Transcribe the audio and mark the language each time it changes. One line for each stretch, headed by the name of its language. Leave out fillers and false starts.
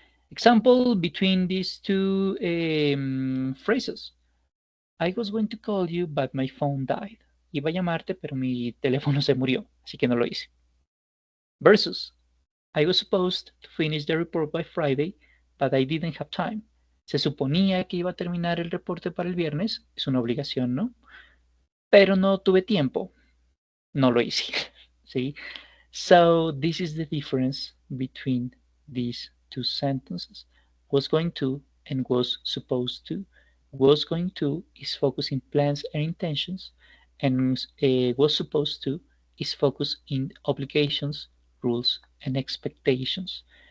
English: Example between these two phrases. I was going to call you, but my phone died.
Spanish: Iba a llamarte, pero mi teléfono se murió, así que no lo hice.
English: Versus, I was supposed to finish the report by Friday, but I didn't have time.
Spanish: Se suponía que iba a terminar el reporte para el viernes, es una obligación, ¿no? Pero no tuve tiempo, no lo hice. ¿Sí?
English: So this is the difference between these two sentences. Was going to and was supposed to. Was going to is focusing plans and intentions, and was supposed to is focused in obligations, rules, and expectations.